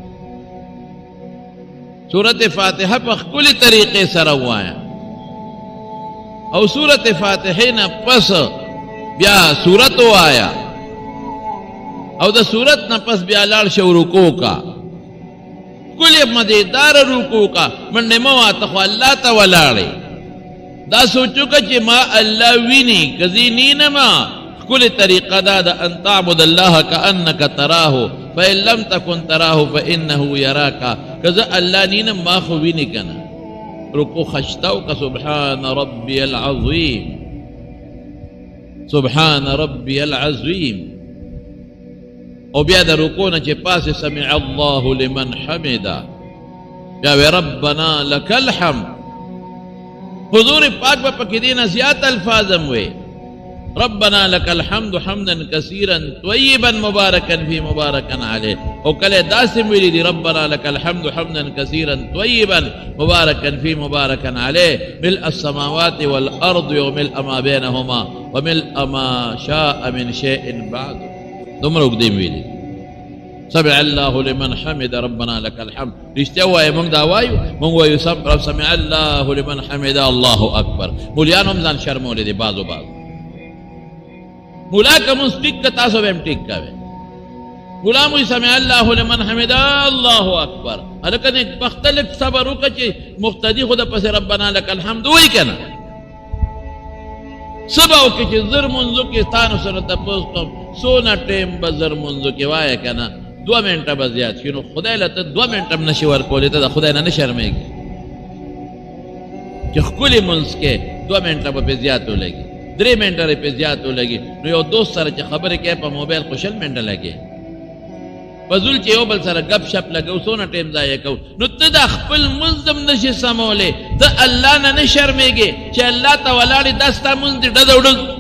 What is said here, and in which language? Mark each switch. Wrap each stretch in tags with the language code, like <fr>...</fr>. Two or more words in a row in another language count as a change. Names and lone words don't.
<ps>سورت فاتحه په ښکلې طریقې سره ووایه، او سورت فاتحه نه پس بیا سورت ووایه، او د سورت نه پس بیا لاړ شه رکوع کا، ښکلې مزیدار رکوع کا، منډې مه واته خو الله ته ولاړې. دا سوچو که چې ما الله ویني که زه نینما، ښکلې طریقه دا د</ps> <ar>ان تعبد الله کأنک تراه فإن لم تکن تراه فإنه یراک.</ar> <ps>که زه الله نینم ما خو ویني که نه. رکوع خشته وکړه،</ps> <ar>سبحان ربی العظیم، سبحان ربی العظیم.</ar> <ps>او بیا د رکوع نه چې پاسې</ps> <ar>سمع الله لمن حمده،</ar> <ps>بیا وی</ps> <ar>ربنا لک الحمد.</ar> <ps>حضور پاک به پکې دې نه زیات الفاظ هم وی،</ps> <ar>ربنا لك الحمد حمدا كثيرا طيبا مباركا في مباركا عليه،</ar> <ps>او کله داسم ویلی دی</ps> <ar>ربنا لك الحمد حمدا كثيرا طيبا مباركا في مباركا عليه، ملء السماوات والارض وملء ما بينهما وملء ما شاء من شيء بعد.</ar> <ps>دومره وګدې ویلی</ps> <ar>سمع الله لمن حمد ربنا لك الحمد.</ar> <ps>رښتیا وایي موږ دا وایو، موږ وایو</ps> <ar>سمع الله لمن حمد الله اکبر.</ar> <ps>مولیان هم ځان شرمولی دی بعضو مولا که مونږ ټیک که تاسو به هم ټیک کوئ. مولا موږ</ps> <ar>سمع الله لمن حمده الله اکبر.</ar> <ps>هلکه نیک بخته لږ صبر وکړه چې مقتدي خو د پسې</ps> <ar>ربنا لک الحمد</ar> <ps>وایي که نه. څه به وکړې چې زر مونځو کې ستانو سره تپوس کوم څونه ټیم به زر مونځو کې وایه که نه، 2 منټه به زیات شي. نو خدای له ته 2 منټه هم نشي ورکولی، ته د خدای نه نه شرمېږي چې ښکلي مونځ کې 2 منټه به پې زیات ولګي 3 منټه پې زیات ولګي نو یو دوست سره چې خبرې کوي په موبایل خو 6 منټه لګي فضول چې یو بل سره گپ شپ لګو څونه ټیم ضایع کوو نو ته د خپل مونځ هم نشې سمولی ته الله نه نه شرمېږې چې الله ته ولاړې دا ستا مونځ دې ډز او ډز</ps>